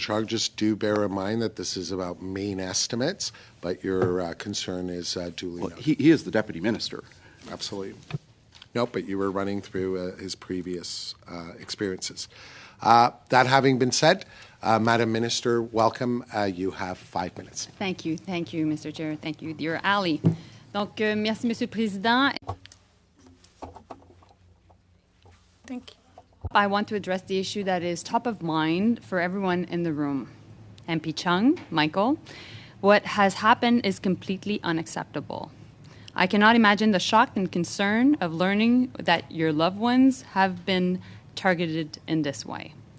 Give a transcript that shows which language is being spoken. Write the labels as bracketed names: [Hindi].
[English] Chong, just do bear in mind that this is about main estimates, but your concern is duly noted. He is the Deputy Minister. Absolutely. No, but you were running through his previous experiences. That having been said, Madam Minister, welcome. You have 5 minutes. Thank you, Mr. Chair. Thank you, dear Ali. [French] Donc, merci, Monsieur le Président. [English] Thank you. I want to address the issue that is top of mind for everyone in the room. MP Chung, Michael, what has happened is completely unacceptable. I cannot imagine the shock and concern of learning that your loved ones have been targeted in this way.